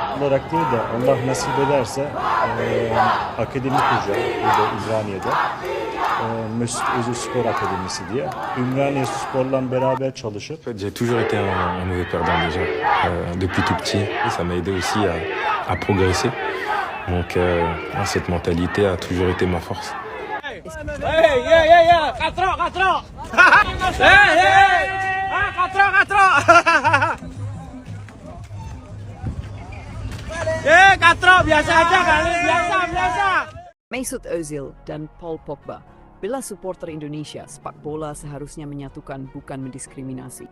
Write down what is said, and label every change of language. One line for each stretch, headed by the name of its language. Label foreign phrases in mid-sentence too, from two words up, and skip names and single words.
Turkish: olarak değil de Allah nasip ederse akademi kuracağım burada Ümraniye'de. Mesut Özil Spor Akademisi diye. Ümraniye Spor'la beraber çalışıp
French: J'ai toujours été un mauvais perdant déjà, depuis tout petit, et ça m'a aidé aussi à progresser. Donc cette mentalité a toujours été ma force.
English: Hey, yeah. Katro. Hey. Katro.
Indonesian: Katro, biasa aja kali, biasa. Mesut Özil dan Paul Pogba. Bila supporter Indonesia, sepak bola seharusnya menyatukan, bukan mendiskriminasi.